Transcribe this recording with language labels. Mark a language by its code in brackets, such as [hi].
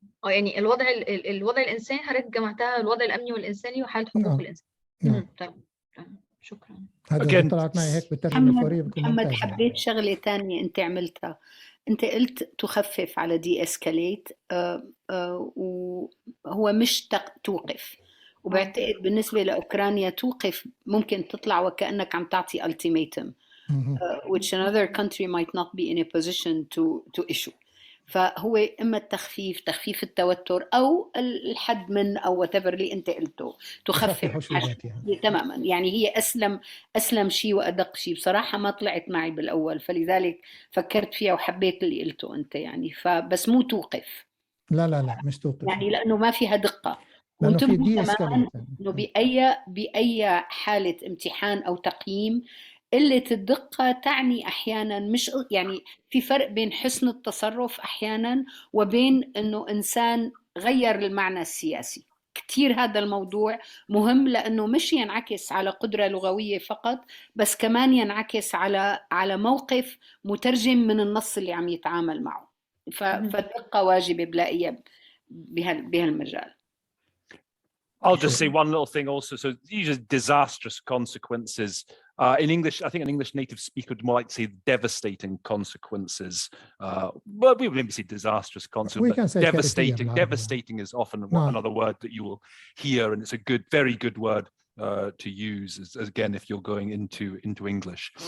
[ar] يعني الوضع الانساني حضرتك جمعتها الوضع الامني والانساني وحالة حقوق الانسان. تمام. شكرا. هذا طلعت معي هيك بالترجمة الفورية بتكون محمد، ممتازة. حبيت شغلة تانية أنت عملتها. أنت قلت تخفف على دي اسكاليت، وهو مش توقف. وبعتقد بالنسبة لأوكرانيا توقف ممكن تطلع وكأنك عم تعطي [en] ultimatum, which another country might not be in a position to issue. [ar] فهو إما تخفيف التوتر أو الحد من أو whatever اللي أنت قلته، تخفف يعني. تماما، يعني هي أسلم شيء وأدق شيء. بصراحة ما طلعت معي بالأول، فلذلك فكرت فيها وحبيت اللي قلته أنت يعني. فبس مو توقف. لا مش توقف، يعني لأنه ما فيها دقة. وانتبهوا كمان إنه بأي حالة امتحان أو تقييم قلة الدقة تعني أحيانا مش يعني في فرق بين حسن التصرف أحيانا وبين أنه إنسان غير المعنى السياسي. كتير هذا الموضوع مهم، لأنه مش ينعكس على قدرة لغوية فقط، بس كمان ينعكس على موقف مترجم من النص اللي عم يتعامل معه. فالدقة واجبة بلاقيها بهالمجال. [en] I'll just say one little thing also. So these are disastrous consequences. In English, I think an English native speaker would more like to say devastating consequences. But we would maybe say disastrous consequences. We can say devastating. Devastating is often another word that you will hear, and it's a very good word to use again if you're going into English.